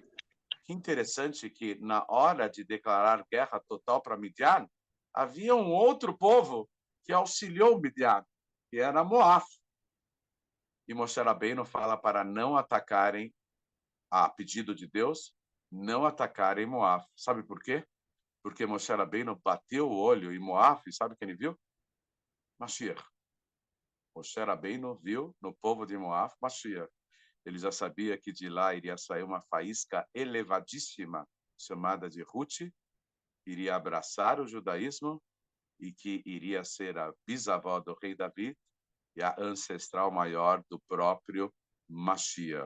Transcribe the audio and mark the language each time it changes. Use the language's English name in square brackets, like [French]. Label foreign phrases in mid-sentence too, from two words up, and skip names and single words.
[Portuguese] Que interessante que, na hora de declarar guerra total para Midian, havia um outro povo que auxiliou Midian, que era Moab. E Moshe Rabbeinu fala para não atacarem, a pedido de Deus, não atacarem Moab. Sabe por quê? Porque Moshe Rabbeinu bateu o olho em Moab, e sabe quem ele viu? Mashiach. Moshe Rabbeinu viu no povo de Moab Mashiach. Ele já sabia que de lá iria sair uma faísca elevadíssima, chamada de Ruth, iria abraçar o judaísmo e que iria ser a bisavó do rei David e a ancestral maior do próprio Mashiach.